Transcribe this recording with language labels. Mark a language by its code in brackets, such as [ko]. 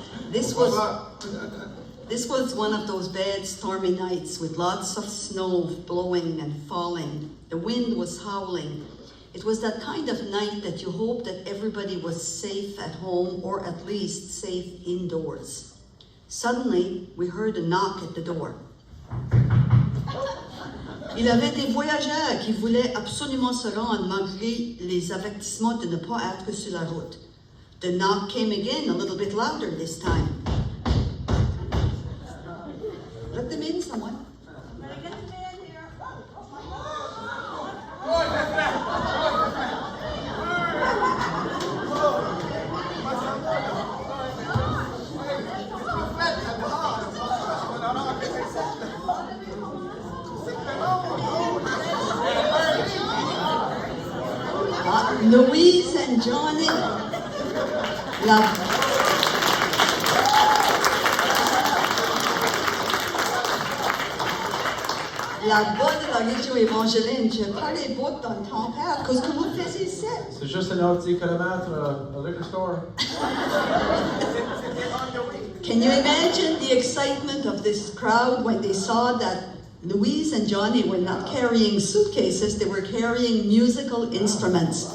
[en] This was one of those bad stormy nights with lots of snow blowing and falling. The wind was howling. It was that kind of night that you hope that everybody was safe at home or at least safe indoors. Suddenly, we heard a knock at the door. [fr] Il y avait des voyageurs qui voulaient absolument se rendre malgré les avertissements de ne pas être sur la route. [en] The knock came again, a little bit louder this time. Let them in, someone. [fr] Louise and Johnny, la voix de la région évangéline, je parle les bouts dans ton père, qu'est-ce que vous faites ici? C'est juste un petit kilomètre, [en] a liquor store. Can you imagine the excitement of this crowd when they saw that Louise and Johnny were not carrying suitcases, they were carrying musical instruments.